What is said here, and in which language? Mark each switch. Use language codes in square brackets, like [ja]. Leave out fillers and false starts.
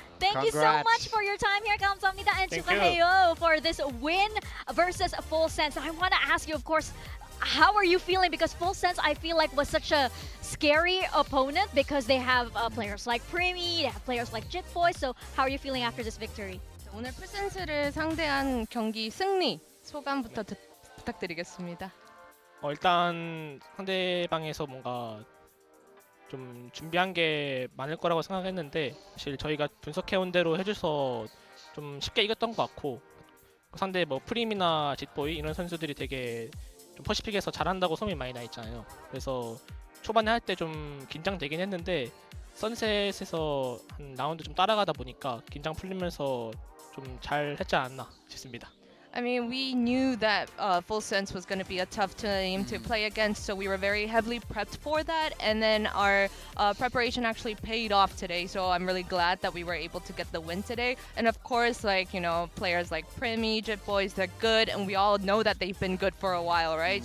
[en] Thank you so much for your time here. [ko] 감사합니다 [en] and [ko] 축하해요 [en] for this win versus FULLSENSE. I want to ask you, of course, how are you feeling? Because FULLSENSE, I feel like, was such a scary opponent because they have players like Primi, they have players like Jitboy. So how are you feeling after this victory? [ko] 오늘 풀센스를 상대한 경기 승리 소감부터 부탁드리겠습니다. 일단 상대방에서 뭔가 좀 준비한 게 많을 거라고 생각했는데 사실 저희가 분석해온 대로 해줘서 좀 쉽게 이겼던 것 같고, 상대 뭐 프림이나 짓보이 이런 선수들이 되게 좀 퍼시픽에서 잘한다고 소문이 많이 나 있잖아요. 그래서 초반에 할 때 좀 긴장되긴 했는데 선셋에서 한 라운드 좀 따라가다 보니까 긴장 풀리면서 좀 잘 했지 않았나 싶습니다. [en] I mean, we knew that FULLSENSE was going to be a tough team to play against, so we were very heavily prepped for that. And then our preparation actually paid off today, so I'm really glad that we were able to get the win today. And of course, like, you know, players like Prim, Egypt boys, they're good, and we all know that they've been good for a while, right?